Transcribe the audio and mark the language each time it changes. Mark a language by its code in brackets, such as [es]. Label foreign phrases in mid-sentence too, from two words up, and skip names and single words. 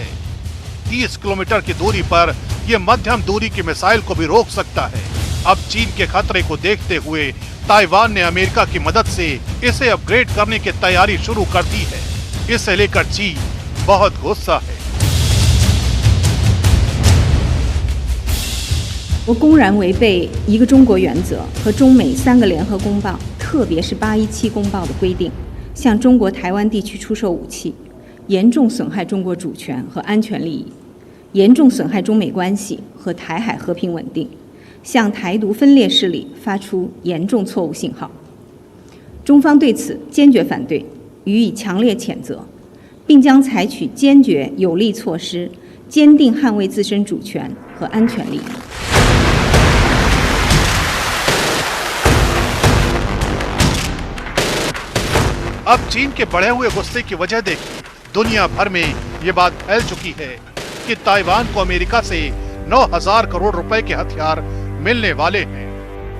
[hi] 30 किलोमीटर की दूरी पर यह मध्यम दूरी की मिसाइल को भी रोक सकता है। अब चीन के खतरे को देखते हुए ताइवान ने अमेरिका की मदद से इसे अपग्रेड करने की तैयारी शुरू कर दी है। इसे लेकर चीन बहुत गुस्सा है। [zh] 我公然违背一个中国原则和中美3个联合公报，特别是817公报的规定，向中国台湾地区出售武器，严重损害中国主权和安全利益，严重损害中美关系和台海和平稳定，向台独分裂势力发出严重错误信号。中方对此坚决反对，予以强烈谴责，并将采取坚决有力措施，坚定捍卫自身主权和安全利益。 [hi] अब चीन के बढ़े हुए गुस्से की वजह देखिए। दुनिया भर में ये बात फैल चुकी है कि ताइवान को अमेरिका से 9,000 करोड़ रुपए के हथियार मिलने वाले हैं।